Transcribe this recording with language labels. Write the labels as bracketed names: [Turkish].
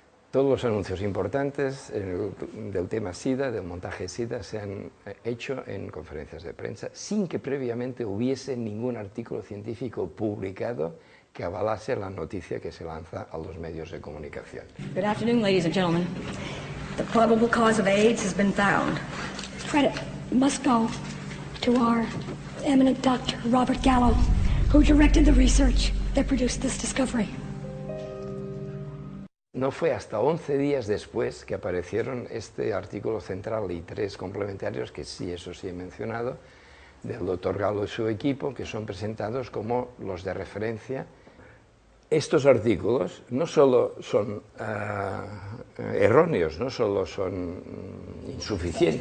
[Spanish] Todos los anuncios importantes del tema SIDA, del montaje SIDA, se han hecho en conferencias de prensa sin que previamente hubiese ningún artículo científico publicado que avalase la noticia que se lanza a los medios de comunicación. [English] Good afternoon, ladies and gentlemen. The probable cause of AIDS has been found. Credit must go to our eminent doctor, Robert Gallo, who directed the research that produced this discovery. [Spanish] No fue hasta 11 días después que aparecieron este artículo central y 3 complementarios, que sí, eso sí he mencionado, del doctor Gallo y su equipo, que son presentados como los de referencia. Estos artículos no solo son erróneos, no solo son insuficientes.